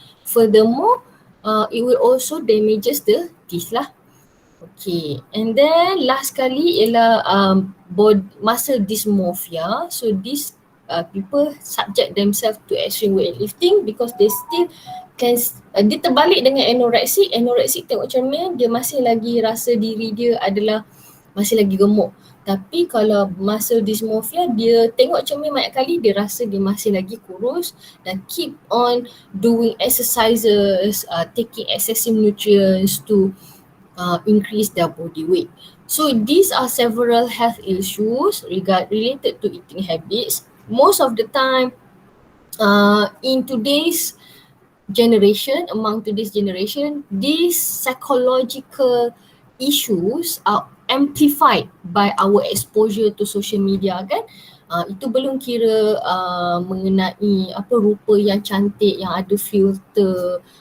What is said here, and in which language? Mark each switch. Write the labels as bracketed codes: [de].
[en] Furthermore, it will also damages the teeth lah. Okay, and then last [ms] kali ialah [en] muscle dysmorphia. So these people subject themselves to extreme weightlifting because they still can [ms] dia terbalik dengan [en] anorexic. [ms] Anorexic tengok cermin, dia masih lagi rasa diri dia adalah masih lagi gemuk. Tapi kalau muscle dysmorphia, dia tengok cermin banyak kali, dia rasa dia masih lagi kurus dan [en] keep on doing exercises, taking excessive nutrients to increase their body weight. So these are several health issues related to eating habits. Most of the time, in today's generation, among today's generation, these psychological issues are amplified by our exposure to social media kan. [ms] Itu belum kira mengenai rupa yang cantik, yang ada filter.